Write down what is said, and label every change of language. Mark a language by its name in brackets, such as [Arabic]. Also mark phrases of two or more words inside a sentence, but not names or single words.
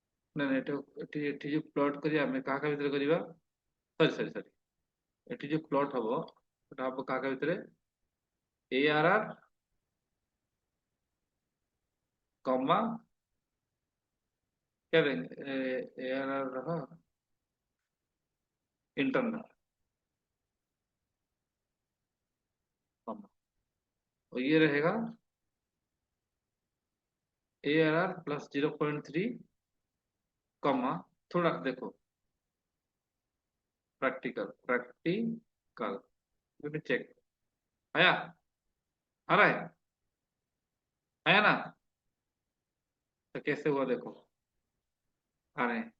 [Odia] ନା ନା ଏଠି ଯୋଉ ପ୍ଲଟ୍ କରିବା ଆମେ କାହା କାହା ଭିତରେ କରିବା, ସରି ଏଠି ଯୋଉ ପ୍ଲଟ୍ ହବ ସେଟା ହବ କାହା କାହା ଭିତରେ, [Hindi] ARR कॉमा क्या देंगे, ARR रहा इंटरनल कॉमा, और ये रहेगा ARR प्लस 0.3 कॉमा, थोड़ा देखो [English] practical check [Hindi] आया, आ रहा है, आया ना, तो कैसे हुआ देखो, आ रहे हैं।